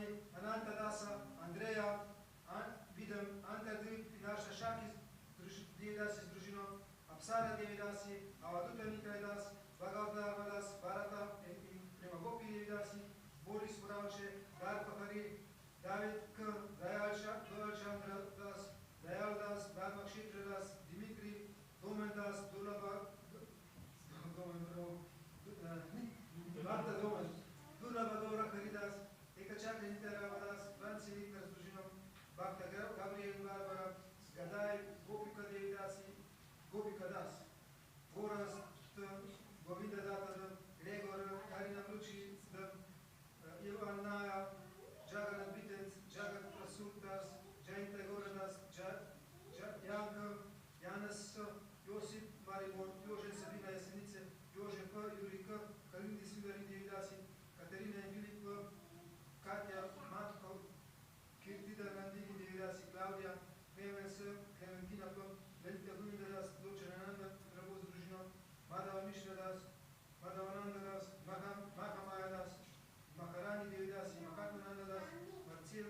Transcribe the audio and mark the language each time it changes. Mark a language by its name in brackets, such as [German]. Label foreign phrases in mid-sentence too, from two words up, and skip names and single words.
[Slovenian] Ananta Dasa, Andreja, Vidam Antardvip, Naša Šaki Devidasi Združino, Apsara Devidasi, Avaduta Nitraidas, Bhagavadadas, Bharata, Prema Gopi Devidasi, Boris Puravče, Darpa Hari, David K, Dayal Chandra Das, Dayal Das, Bhagavad Kshetra Das, Dimitri, Domen Das, Durlava, Bhakta Domen, Durlava Dora Haridas, Ekachakra Nitara Franci Nikar Združino, Bhakta Gabriel Barbara, Gadai, Gopika Devidasi, Gopika Das, Boras, Govinda Data, Gregor, Karina Luci, Ivan Naya, Jagannath Bitens, Jagat Prasultas, Jainta Goradas, Janka, Janas, Josip Maribor, Jože Sabina Jesenice, Jože P, Jurika, Kalindi Svidari Devidasi, Katarina Filip, Katja Matko, Kirtida Nandini Devidasi, Claudia, Clemens, Clementina P, Delitev Das, Dolce Nanda, Prabhu Združino, Madhava Mishra Das, Madhavananda Das, Mahamaya Das, Maharani Devidasi, Makatunanda Das,